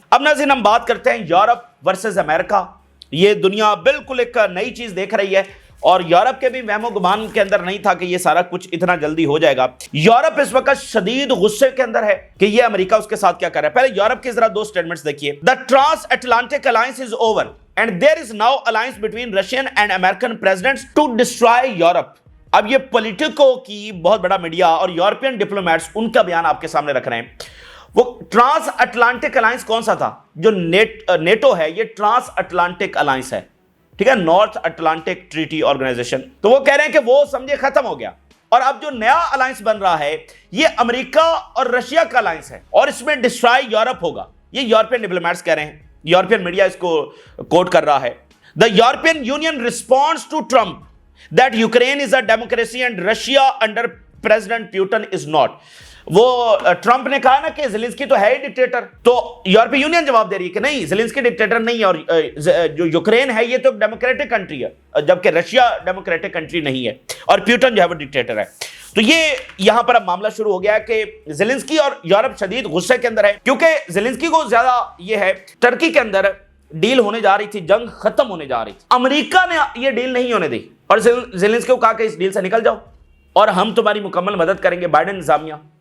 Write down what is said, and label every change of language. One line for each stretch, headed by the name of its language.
Urdu: اب ناظرین ہم بات کرتے ہیں یورپ ورسز امریکہ. یہ دنیا بالکل ایک نئی چیز دیکھ رہی ہے اور یورپ کے بھی وہم و گمان کے اندر نہیں تھا کہ یہ سارا کچھ اتنا جلدی ہو جائے گا. یورپ اس وقت شدید غصے کے اندر ہے کہ یہ امریکہ اس کے ساتھ کیا کر رہا ہے. پہلے یورپ کی ذرا 2 سٹیٹمنٹس دیکھیے.
English: The Trans-Atlantic Alliance is over and there is now alliance between Russian and American presidents to destroy Europe.
Urdu: اب یہ پولیٹیکو کی بہت بڑا میڈیا اور یورپین ڈپلومیٹس ان کا بیان آپ کے سامنے رکھ رہے ہیں. وہ ٹرانس اٹلانٹک الائنس کون سا تھا؟ جو نیٹو ہے، یہ ٹرانس اٹلانٹک الائنس ہے. ٹھیک ہے, نارتھ اٹلانٹک ٹریٹی آرگنائزیشن. تو وہ کہہ رہے ہیں کہ وہ سمجھے ختم ہو گیا, اور اب جو نیا الائنس بن رہا ہے یہ امریکہ اور رشیا کا الائنس ہے, اور اس میں ڈسٹرائی یورپ ہوگا. یہ یورپین ڈپلومیٹس کہہ رہے ہیں, یورپین میڈیا اس کو کوٹ کر رہا ہے.
English: The European Union responds to Trump that Ukraine is a democracy and Russia under President Putin is not.
Urdu: وہ ٹرمپ نے کہا نا کہ زیلنسکی تو ہے ہی ڈکٹیٹر, تو یورپی یونین جواب دے رہی ہے کہ نہیں, زیلنسکی ڈکٹیٹر نہیں ہے, اور جو یوکرین ہے یہ تو ڈیموکریٹک کنٹری ہے, جبکہ رشیا ڈیموکریٹک کنٹری نہیں ہے, اور پیوٹن جو ہے وہ ڈکٹیٹر ہے. تو یہ یہاں پر اب معاملہ شروع ہو گیا کہ زیلنسکی اور یورپ شدید غصے کے اندر ہے, کیونکہ زیلنسکی کو زیادہ یہ ہے, ٹرکی کے اندر ڈیل ہونے جا رہی تھی, جنگ ختم ہونے جا رہی تھی, امریکہ نے یہ ڈیل نہیں ہونے دی, اور زیلنسکی کو کہا کہ اس ڈیل سے نکل جاؤ اور ہم تمہاری مکمل مدد کریں گے, بائیڈن انتظامیہ.